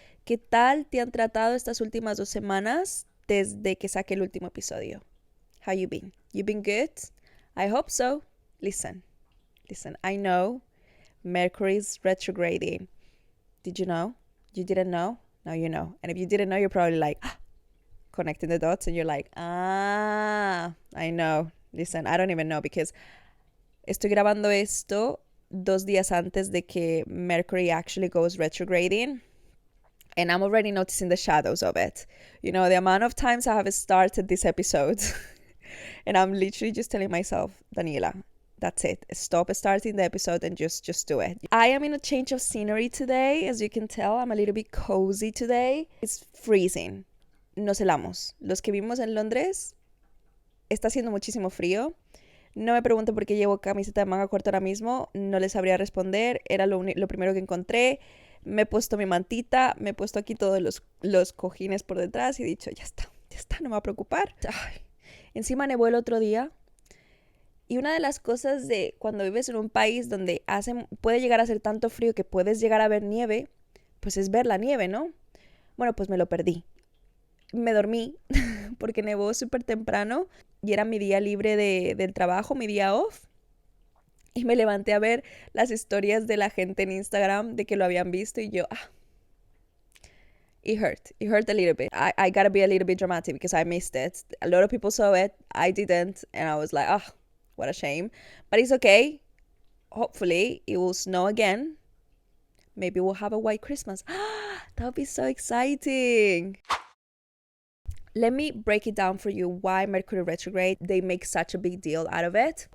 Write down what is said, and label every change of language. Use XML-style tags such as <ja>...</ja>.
<es>¿Qué tal te han tratado estas últimas 2 semanas desde que saqué el último episodio?</es> <en>How you been? You been good? I hope so. Listen, I know Mercury's retrograding. Did you know? You didn't know? Now you know. And if you didn't know, you're probably like, connecting the dots and you're like, I know. Listen, I don't even know because</en> <es>estoy grabando esto 2 días antes de que</es> <en>Mercury actually goes retrograding. And I'm already noticing the shadows of it. You know, the amount of times I have started this episode. And I'm literally just telling myself, Daniela, that's it. Stop starting the episode and just do it. I am in a change of scenery today. As you can tell, I'm a little bit cozy today. It's freezing.</en> <es>Nos helamos. Los que vivimos en Londres, está haciendo muchísimo frío. No me pregunten por qué llevo camiseta de manga corta ahora mismo. No les sabría responder. Era lo primero que encontré. Me he puesto mi mantita. Me he puesto aquí todos los cojines por detrás. Y he dicho, ya está. No me va a preocupar. Ay. Encima nevó el otro día. Y una de las cosas de cuando vives en un país donde puede llegar a hacer tanto frío que puedes llegar a ver nieve, pues es ver la nieve, ¿no? Bueno, pues me lo perdí. Me dormí porque nevó súper temprano y era mi día libre del trabajo, mi día off. Y me levanté a ver las historias de la gente en Instagram de que lo habían visto y yo,</es> <en>it hurt a little bit. I gotta be a little bit dramatic because I missed it. A lot of people saw it, I didn't, and I was like, what a shame. But it's okay. Hopefully it will snow again. Maybe we'll have a white Christmas. That would be so exciting. Let me break it down for you why Mercury retrograde, they make such a big deal out of it.</en>